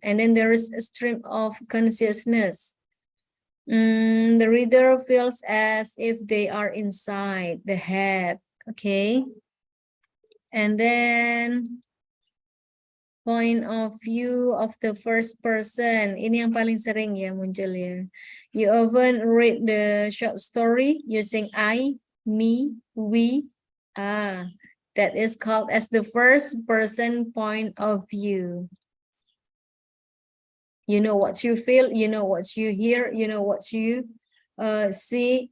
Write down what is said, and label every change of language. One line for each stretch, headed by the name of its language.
English: And then there is a stream of consciousness. The reader feels as if they are inside the head, okay? And then point of view of the first person.
Indonesian: Ini yang paling sering ya muncul ya.
English: You often read the short story using I, me, we. That is called as the first person point of view. You know what you feel, you know what you hear, you know what you see.